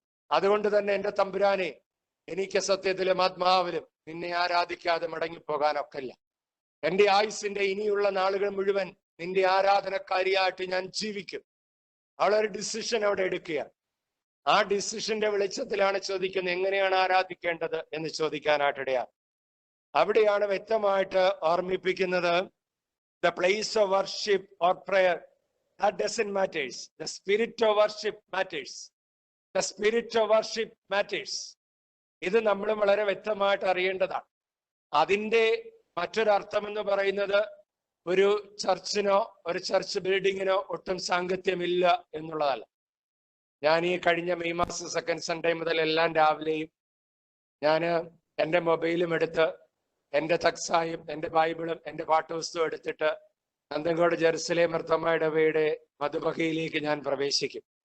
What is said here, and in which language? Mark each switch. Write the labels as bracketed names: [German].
[Malayalam] അതുകൊണ്ട് തന്നെ എൻ്റെ തമ്പുരാനെ, എനിക്ക് സത്യത്തിലും ആത്മാവിലും നിന്നെ ആരാധിക്കാതെ മടങ്ങിപ്പോകാനൊക്കില്ല. എൻ്റെ ആയുസിന്റെ ഇനിയുള്ള നാളുകൾ മുഴുവൻ നിന്റെ ആരാധനക്കാരിയായിട്ട് ഞാൻ ജീവിക്കും. അവളൊരു ഡിസിഷൻ അവിടെ എടുക്കുകയാണ്. ആ ഡിസിഷന്റെ വെളിച്ചത്തിലാണ് ചോദിക്കുന്നത്, എങ്ങനെയാണ് ആരാധിക്കേണ്ടത് എന്ന് ചോദിക്കാനായിട്ടിടയാണ്. അവിടെയാണ് വ്യക്തമായിട്ട് ഓർമ്മിപ്പിക്കുന്നത്, [English] The place of worship or prayer, that doesn't matters, the spirit of worship matters, the spirit of worship matters. [Malayalam] ഇത് നമ്മൾ വളരെ വ്യക്തമായിട്ട് അറിയേണ്ടതാണ്. അതിൻ്റെ മറ്റൊരർത്ഥം എന്ന് പറയുന്നത് ഒരു ചർച്ചിനോ ഒരു ചർച്ച് ബിൽഡിങ്ങിനോ ഒട്ടും സാങ്കത്യമില്ല എന്നുള്ളതല്ല. ഞാൻ ഈ കഴിഞ്ഞ മെയ് മാസം 2nd സൺഡേ മുതൽ എല്ലാം രാവിലെയും ഞാൻ എൻ്റെ മൊബൈലും എടുത്ത് എൻ്റെ തക്സായും എൻ്റെ ബൈബിളും എൻ്റെ പാഠപുസ്തകവും എടുത്തിട്ട് നന്ദൻകോട് ജെറുസലേം മർത്തോമാ ഇടവകയുടെ മധുബഹയിലേക്ക് ഞാൻ പ്രവേശിക്കും.